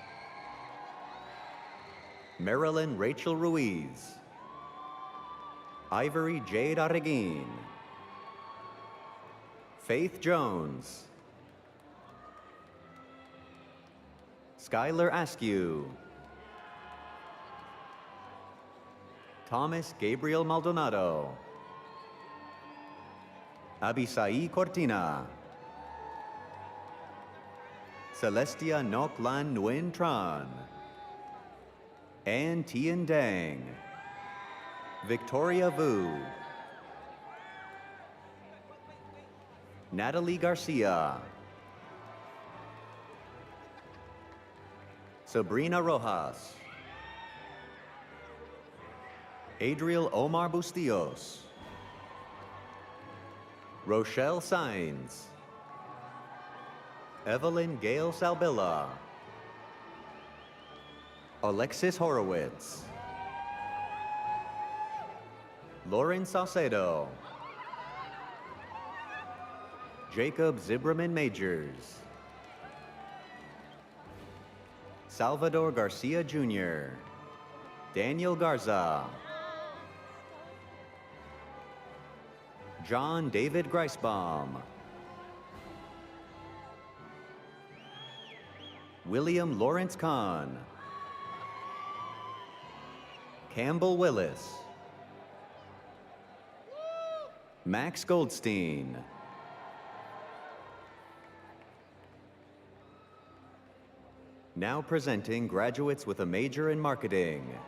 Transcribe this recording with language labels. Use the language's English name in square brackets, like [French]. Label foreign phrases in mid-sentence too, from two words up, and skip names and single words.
[English] Marilyn Rachel Ruiz. Ivory Jade Arreguin. Faith Jones. Skylar Askew. Thomas Gabriel Maldonado. Abisai Cortina. Celestia Ngoc Lan Nguyen Tran. Ann Tien Dang. Victoria Vu. Natalie Garcia. Sabrina Rojas. Adriel Omar Bustillos. Rochelle Sainz. Evelyn Gail Salbilla. Alexis Horowitz. Lauren Saucedo. Jacob Zibraman Majors. Salvador Garcia Jr. Daniel Garza. John David Greisbaum. William Lawrence Kahn. Campbell Willis. Max Goldstein. Now presenting graduates with a major in marketing.